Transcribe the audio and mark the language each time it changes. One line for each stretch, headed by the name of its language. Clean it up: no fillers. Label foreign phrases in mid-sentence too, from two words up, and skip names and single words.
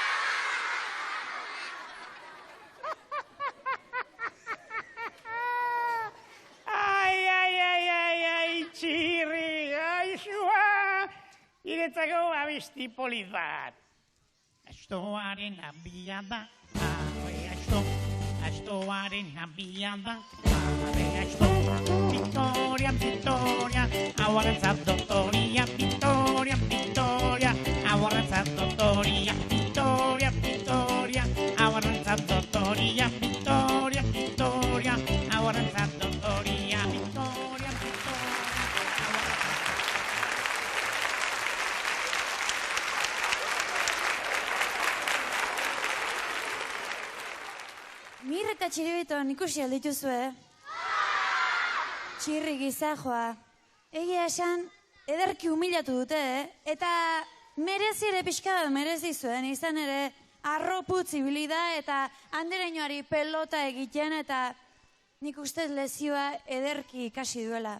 Basque: Ai, Txirri, gaixua! Iretzako abesti polit bat. Astoaren abia da, astoaren abia da, asto. Victoria, Victoria, aguardantzat doktoria, Victoria, Victoria, aguardantzat doktoria, Victoria, Victoria, aguardantzat doktoria, Victoria, Victoria, aguardantzat doktoria, Victoria, Victoria. Mir eta Txiribiton ikusi aldituzue. Txirri gizajoa. Egia esan, ederki humilatu dute, Eta merezi ere pixka bat merezi zuen, izan ere arroputz ibili da eta andereñoari pelota egiten eta nik ustez lezioa ederki ikasi duela.